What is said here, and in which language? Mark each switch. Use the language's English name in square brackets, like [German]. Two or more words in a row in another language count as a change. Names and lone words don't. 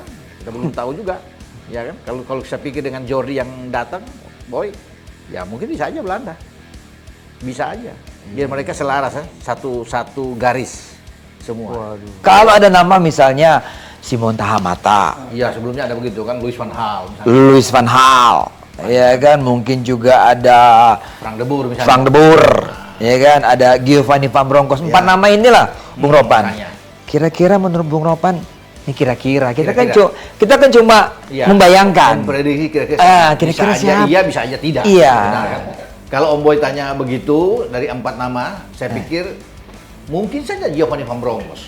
[Indonesian] Kita belum tahu juga, ya kan? Kalau saya pikir dengan Jordi yang datang, boy, ya mungkin bisa aja Belanda, bisa aja. Biar mereka selaras, satu garis semua. Waduh. Kalau ada nama misalnya Simon Tahamata, Iya, sebelumnya ada begitu kan, Louis van Gaal, Louis van Gaal, ya kan, mungkin juga ada Frank de Boer misalnya. Frank de Boer, ya kan, ada Giovanni Van Bronckhorst. 4 nama inilah, Bung Ropan. Makanya. Kira-kira menurut Bung Ropan, ini kira-kira kita kan cuma Iya, membayangkan. memprediksi kira-kira kira-kira bisa siapa? aja iya, bisa aja tidak. Iya. Benar kan? Kalau Om Boy tanya begitu dari 4 nama, saya pikir mungkin saja Giovanni Van Bronckhorst.